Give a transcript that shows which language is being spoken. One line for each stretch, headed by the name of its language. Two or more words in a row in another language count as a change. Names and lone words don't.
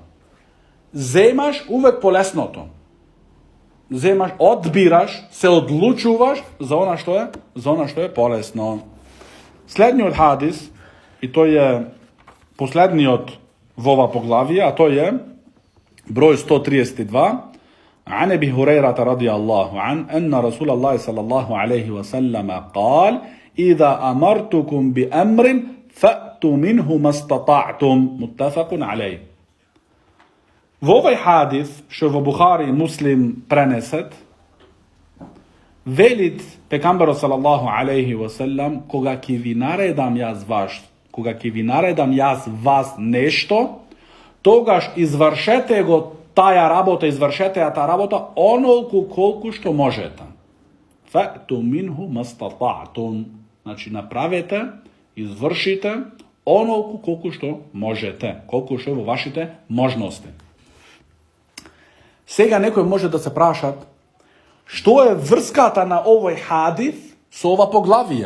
Macedonian: Земаш увек полесното. Земаш, одбираш, се одлучуваш за она што е полесно. Следниот хадис, и тој е последниот во ова поглавие, а тој е број 132,
Arabic: عن أبي هريرة رضي الله عنه أن رسول الله صلى الله عليه وسلم قال إذا أمرتكم بأمر فأتوا منه ما استطعتم متفق عليه.
Macedonian: Во овој хадис, што во Бухари и Муслим пренесет, велит пекамберот
Arabic: صلى الله عليه وسلم,
Macedonian: кога ќе ви наредам јас вас нешто, тогаш извршете го таа работа онолку колку што можете.
Arabic: فأتوا منه ما استطعتم.
Macedonian: Значи направете, извршите онолку колку што можете, колку што е во вашите можности. Сега некој може да се прашат, што е врската на овој хадис со ова поглавие?